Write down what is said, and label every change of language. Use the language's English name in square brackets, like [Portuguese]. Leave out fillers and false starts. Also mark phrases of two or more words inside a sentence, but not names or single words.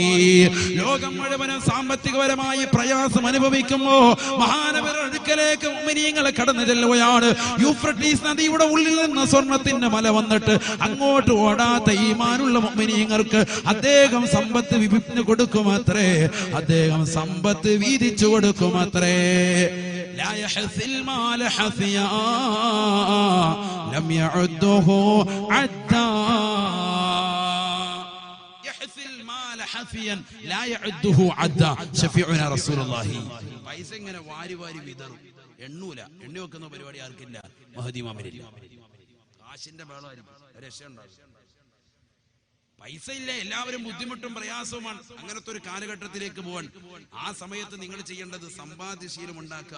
[Malayalam] ലോകം മുഴുവനും സാമ്പത്തികപരമായി പ്രയാസം അനുഭവിക്കുമ്പോ മഹാനവറുടെ അടുക്കലേക്ക് മുഅ്മിനീങ്ങൾ കടന്നു ചെല്ലുകയാണ്. യൂഫ്രട്ടീസ് നദിയുടെ ഉള്ളിൽ നിന്ന് സ്വർണത്തിന്റെ മല വന്നിട്ട് അങ്ങോട്ട് ഓടാത്ത ഈമാനുള്ള മുഅ്മിനീങ്ങൾക്ക് അദ്ദേഹം സമ്പത്ത് വിഭിന്നു കൊടുക്കുമത്രേ, അദ്ദേഹം സമ്പത്ത് വീതിച്ചു കൊടുക്കുമത്രേ. [Arabic] لا يحث المال حثيا لم يعده عدا يحث المال حثيا لا يعده عدا شفيعنا رسول الله. [Malayalam] പൈസ ഇങ്ങനെ വാരി വാരി വിതറും, എണ്ണി വെക്കുന്ന പരിപാടി ആർക്കില്ല, മഹദി ഇമാമിനില്ല. കാശിന്റെ ബഹളമായിരിക്കും, രക്ഷയുണ്ടാകും. പൈസ ഇല്ല, എല്ലാവരും ബുദ്ധിമുട്ടും പ്രയാസവുമാണ്. അങ്ങനത്തെ ഒരു കാലഘട്ടത്തിലേക്ക് പോകാൻ ആ സമയത്ത് നിങ്ങൾ ചെയ്യേണ്ടത് സമ്പാദ്യശീലം ഉണ്ടാക്കുക.